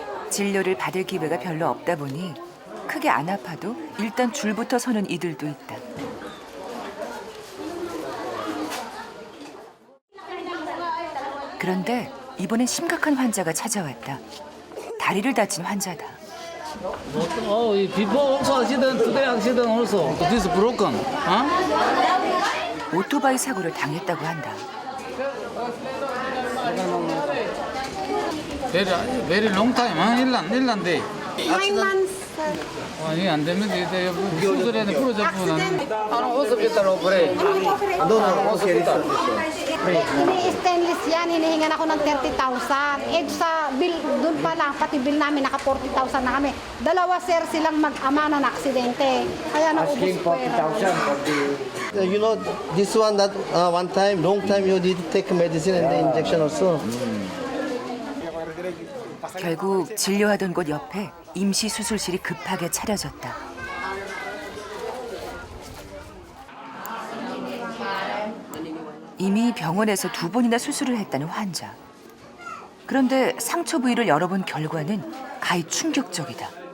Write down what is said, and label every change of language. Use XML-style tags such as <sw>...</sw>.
<ko>진료를 받을 기회가 별로 없다 보니 크게 안 아파도 일단 줄부터 서는 이들도 있다. 그런데 이번엔 심각한 환자가 찾아왔다. 다리를 다친 환자다.</ko> <en>Before also accident, today accident also. This broken.</en> <ko>오토바이 사고를 당했다고 한다.</ko> <en>Very long time, 1년 day. 9 months.</en> <ko>이게 안 되면 이제 수술에는 부러졌구나.</ko> <en>hospital operate. hospital.</en> <tl>Ini stainless yan, hinihingan ako ng 30,000. Eh sa bill, dun pa lang, pati bill namin, naka 40,000 na kami. Dalawa sir silang mag-ama na aksidente. Kaya naubos ko pera.</tl> <en>You know, this one, that one time, long time you need to take medicine and the injection also.</en> <ko>결국 진료하던 곳 옆에 임시 수술실이 급하게 차려졌다. 이미 병원에서 2번이나 수술을 했다는 환자. 그런데 상처 부위를 열어본 결과는 가히 충격적이다.</ko>